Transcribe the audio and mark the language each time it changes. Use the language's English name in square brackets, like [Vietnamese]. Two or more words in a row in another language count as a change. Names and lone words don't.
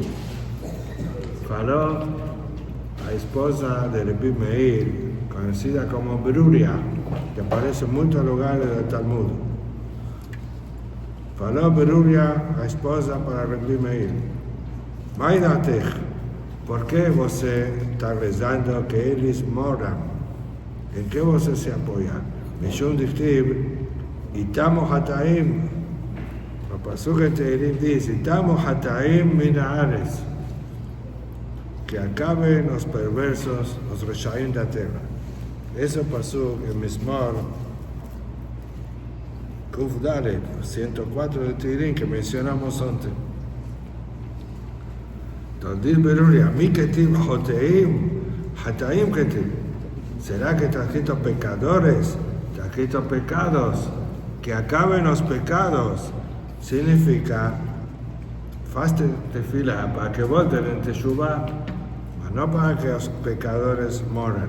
[Spanish] Faló la esposa de Rabbi Meir, conocida como Beruria, que aparece en muchos lugares del Talmud. Faló Beruria, la esposa para Rabbi Meir. [Aramaic] Maidatech, [Spanish] ¿por qué [Portuguese] você está rezando [Spanish] que ellos moran? ¿En qué você se apoya? [Aramaic] משום דכתיב, [Hebrew] יתמו חטאים. [Spanish] El pasuk en Tehilim dice, [Hebrew] יתמו חטאים מן הארץ. [Spanish] Que acaben los perversos, los reshaim de la tierra. Ese pasuk en [Hebrew] מזמור קוף דלת, [Spanish] 104 de Tehilim, que mencionamos antes. Entonces dice Beruria, [Hebrew] מי כתיב חוטאים, חטאים כתיב. [Spanish] ¿Será que está escrito pecadores? Está escrito pecados. Que acaben los pecados. Significa, faste tefila para que voten en Teshuvah, no para que los pecadores moran.